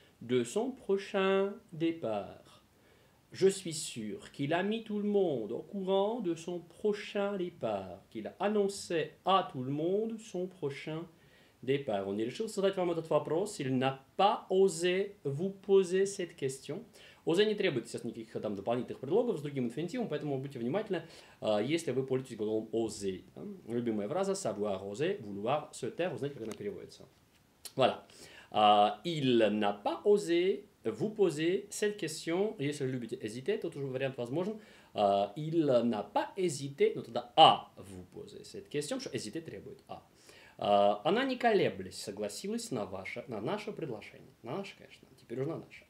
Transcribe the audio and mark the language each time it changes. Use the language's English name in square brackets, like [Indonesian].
[French] De son prochain départ. Je suis sûr qu'il a mis tout le monde au courant de son prochain départ. Qu'il a annoncé à tout le monde son prochain départ. [Russian] Он не решил задать вам этот вопрос, [French] il n'a pas osé vous poser cette question. [Russian] Osé не требует, естественно, никаких там дополнительных предлогов с другим инфинитивом, поэтому будьте внимательны, если вы пользуетесь глаголом oser. Любимая фраза [French] savoir oser, vouloir se taire, [Russian] вы знаете, как она переводится. [French] Voilà. Il n'a pas osé vous poser cette question. [Russian] Если вы любите hésiter, тот уже вариант возможен. [French] Il n'a pas hésité, [Russian] но тогда [French] vous poser cette question, [Russian] что hésiter требует Она не колеблясь согласилась на наше предложение. На наше, конечно, теперь уже на наше.